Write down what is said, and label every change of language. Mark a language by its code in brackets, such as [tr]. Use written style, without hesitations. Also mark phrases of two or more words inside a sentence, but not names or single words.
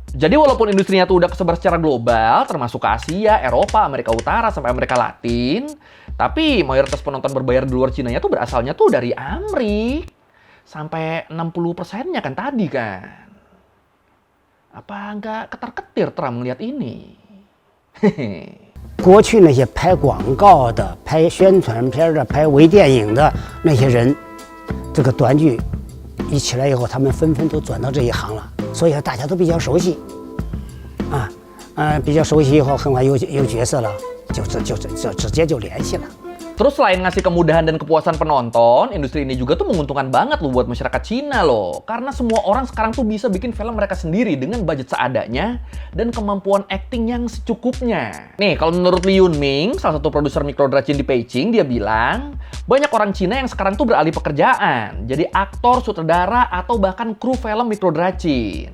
[id] Jadi walaupun industrinya tuh udah kesebar secara global, termasuk ke Asia, Eropa, Amerika Utara, sampai Amerika Latin, tapi mayoritas penonton berbayar di luar Cina tuh berasalnya tuh dari Amrik. Sampai 60%-nya kan tadi kan. Apa nggak ketar-ketir Trump melihat ini? Hehe. [zh] 过去那些拍广告的、拍宣传片的、拍微电影的那些人，这个短剧一起来以后，他们纷纷都转到这一行了，所以大家都比较熟悉，比较熟悉以后，很快有角色了，就直接就联系了。 [id] Terus selain ngasih kemudahan dan kepuasan penonton, industri ini juga tuh menguntungkan banget loh buat masyarakat Cina loh. Karena semua orang sekarang tuh bisa bikin film mereka sendiri dengan budget seadanya dan kemampuan acting yang secukupnya. Nih, kalau menurut Li Yunming, salah satu produser microdrachin di Beijing, dia bilang, banyak orang Cina yang sekarang tuh beralih pekerjaan, jadi aktor, sutradara, atau bahkan kru film microdrachin.